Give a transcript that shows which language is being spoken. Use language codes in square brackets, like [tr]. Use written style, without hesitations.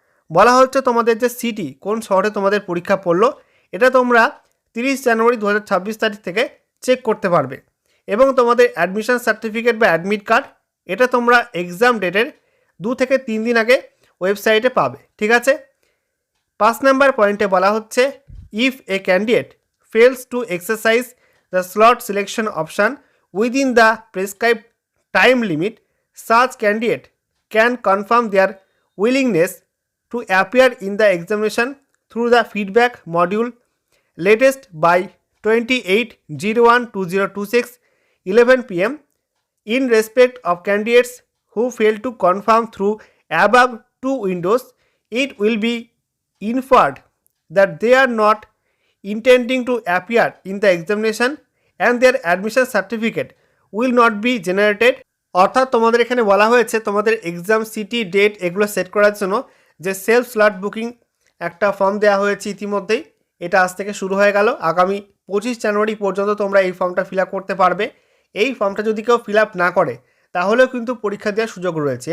[bn] বলা হচ্ছে তোমাদের যে সিটি কোন শহরে তোমাদের পরীক্ষা পড়লো, এটা তোমরা 30 জানুয়ারি 2026 তারিখ থেকে চেক করতে পারবে এবং তোমাদের অ্যাডমিশন সার্টিফিকেট বা অ্যাডমিট কার্ড এটা তোমরা এক্সাম ডেটের 2 থেকে 3 দিন আগে ওয়েবসাইটে পাবে, ঠিক আছে। 5 নাম্বার পয়েন্টে বলা হচ্ছে [en] If a candidate fails to exercise the slot selection option within the prescribed time limit, such candidate can confirm their willingness to appear in the examination through the feedback module latest by 28/01/2026 11 p.m. In respect of candidates who fail to confirm through above two windows, it will be inferred that they are not intending to appear in the examination and their admission certificate will not be generated. [bn] অর্থাৎ তোমাদের এখানে বলা হয়েছে তোমাদের exam city date এগুলো set করার জন্য যে সেলফ স্লট বুকিং একটা ফর্ম দেওয়া হয়েছে ইতিমধ্যেই, এটা আজ থেকে শুরু হয়ে গেল। আগামী 25 জানুয়ারি পর্যন্ত তোমরা এই ফর্মটা ফিল আপ করতে পারবে। এই ফর্মটা যদি কেউ ফিল আপ না করে তাহলেও কিন্তু পরীক্ষা দেওয়ার সুযোগ রয়েছে।